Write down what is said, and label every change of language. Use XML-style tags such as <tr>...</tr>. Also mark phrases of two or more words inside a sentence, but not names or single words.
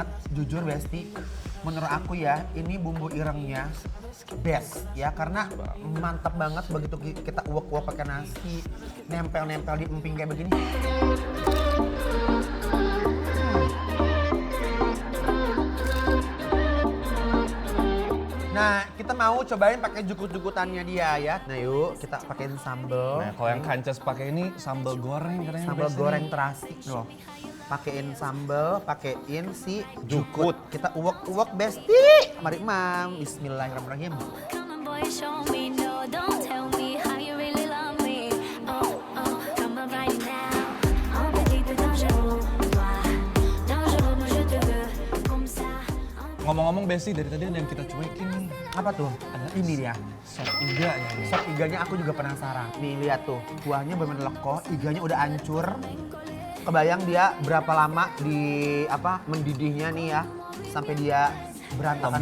<id>Jujur Besti, menurut aku ya ini bumbu irengnya best ya karena mantap banget begitu kita uwek-uwek pakai nasi, nempel-nempel di emping kayak begini. Nah, kita mau cobain pakai jukut-jukutannya dia ya. Nah, yuk kita pakein sambal. Nah kalau yang Kancas pakai ini sambal goreng katanya. Sambal Besti. goreng terasi loh. Pakein sambal, pakein si Jukut. jukut. Kita uwek-uwek Besti. Mari Mam, bismillahirrahmanirrahim.</id> <en>come on boy, show me no. Don't tell me how you really love me. Oh, oh, come on right now.</en> <fr>En petit dangereux, toi. Dangereux, moi je te veux. Comme ça.</fr> <id>Ngomong-ngomong Besti dari tadi ada yang kita cuekin nih. Apa tuh? Ini dia. Sop iga ya. Sop iganya aku juga penasaran. Nih lihat tuh, kuahnya bener-bener lekoh, iganya udah hancur. Kebayang dia berapa lama di apa mendidihnya nih ya sampai dia berantakan</id>